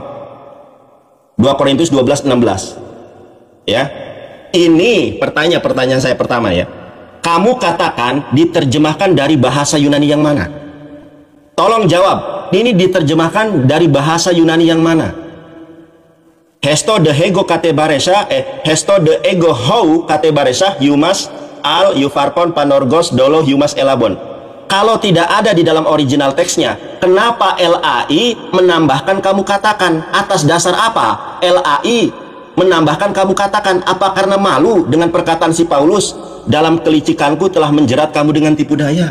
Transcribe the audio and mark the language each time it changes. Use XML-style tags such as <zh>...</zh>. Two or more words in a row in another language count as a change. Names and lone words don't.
<id>2 Korintus 12:16. Ya. Ini pertanyaan saya pertama ya. Kamu katakan diterjemahkan dari bahasa Yunani yang mana? Tolong jawab. Ini diterjemahkan dari bahasa Yunani yang mana?</id> <el>Ἔστω δέ, ἐγὼ κατεβάρησα, ἔστω δέ, ἐγὼ οὐ κατεβάρησα, ὑμᾶς ἀλλ' ὑπάρχων πανοῦργος δόλῳ ὑμᾶς ἔλαβον.</el> <id>Kalau tidak ada di dalam original teksnya, kenapa LAI menambahkan kamu katakan? Atas dasar apa LAI menambahkan kamu katakan? Apa karena malu dengan perkataan si Paulus, dalam kelicikanku telah menjerat kamu dengan tipu daya?</id>